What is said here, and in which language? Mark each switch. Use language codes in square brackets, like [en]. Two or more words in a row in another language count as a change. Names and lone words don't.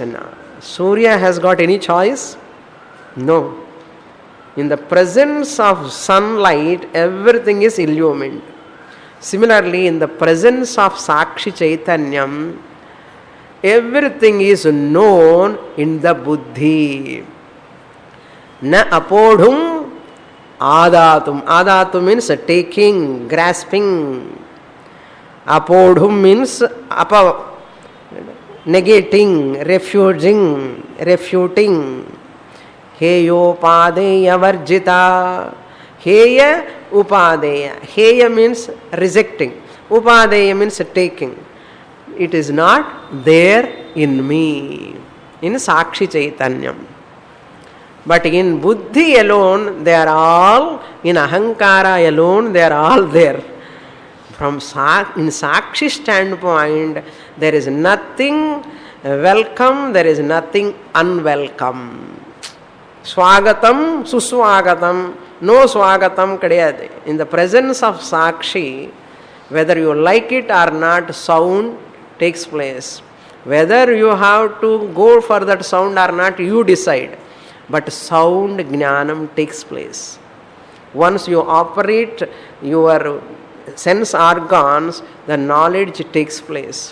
[en] Surya has got any choice? No. In the presence of sunlight, everything is illumined. Similarly, in the presence of [sa] Sakshi Chaitanyam, [en] everything is known in the buddhi. [sa] Na apodhum adatum. [en] Adatum means taking, grasping. Apodhum means negating, refuting. [sa] Heyo upadeya varjita. Heya upadeya. [en] Heya means rejecting. Upadeya means taking. It is not there in me, in [sa] Sakshi Chaitanyam. [en] But in buddhi alone, they are all, in ahankara alone, they are all there. From in Sakshi standpoint, there is nothing welcome, there is nothing unwelcome. [sa] Swagatam, suswagatam, no swagatam kadiyade. [en] In the presence of Sakshi, whether you like it or not, sound takes place. Whether you have to go for that sound or not, you decide. But sound jnanam takes place. Once you operate your sense organs, the knowledge takes place.